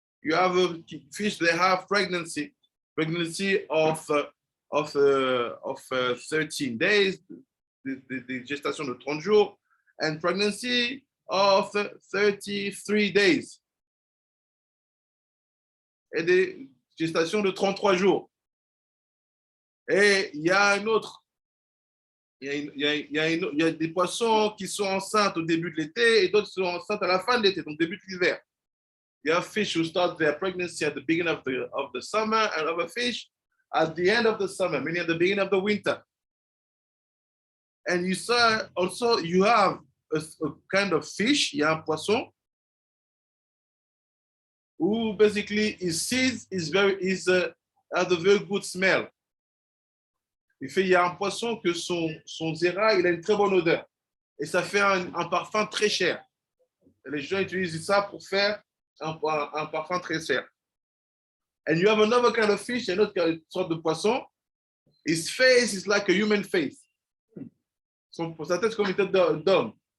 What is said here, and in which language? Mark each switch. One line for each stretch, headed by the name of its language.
English: You have a fish that have pregnancy of 13 days, the
French: gestation de 30 jours,
English: and pregnancy of 33 days,
French: et des gestations de 33 jours. Et il y a un autre, il y a des poissons qui sont enceintes au début de l'été et d'autres qui sont enceintes à la fin de l'été, donc début de l'hiver.
English: You have fish who start their pregnancy at the beginning of the summer, and other fish at the end of the summer, meaning at the beginning of the winter. And you saw also, you have a kind of fish,
French: il y a un poisson,
English: who basically his seeds has a very good smell.
French: Il y a un poisson que son zéra, il a une très bonne odeur. Et ça fait un parfum très cher. Et les gens utilisent ça pour faire un parfum très cher.
English: And you have another kind of fish,
French: une autre sorte de poisson.
English: His face is like a human face.
French: Sa tête comme une tête d'homme.